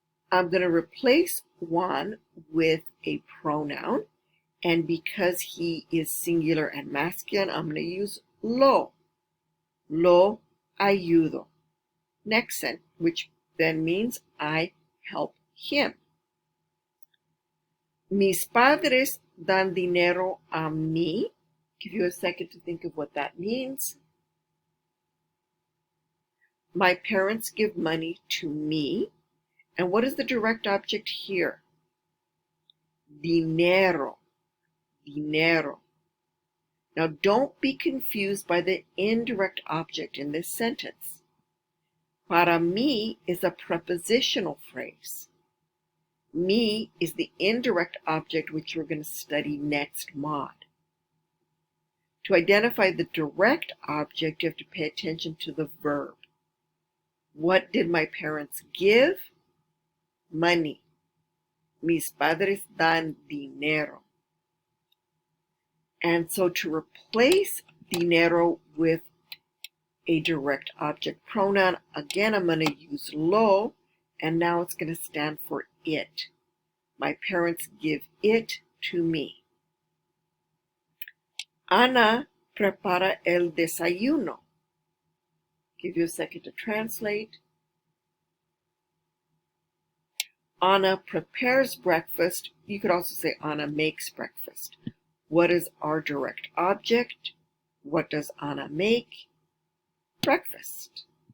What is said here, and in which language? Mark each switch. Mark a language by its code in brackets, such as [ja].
[en] I'm going to replace Juan with a pronoun. And because he is singular and masculine, I'm going to use lo. [es] Lo ayudo. [en] Next sentence, which then means I help him. [es] Mis padres dan dinero a mí. [en] Give you a second to think of what that means. My parents give money to me. And what is the direct object here? Dinero. Dinero. Now don't be confused by the indirect object in this sentence. Para mí is a prepositional phrase. Me is the indirect object which we're going to study next mod. To identify the direct object, you have to pay attention to the verb. What did my parents give? Money. [es] Mis padres dan dinero. [en] And so to replace dinero with a direct object pronoun, again I'm going to use lo, and now it's going to stand for it. My parents give it to me. [es] Ana prepara el desayuno. [en] Give you a second to translate. Ana prepares breakfast. You could also say Ana makes breakfast. What is our direct object? What does Ana make? Breakfast.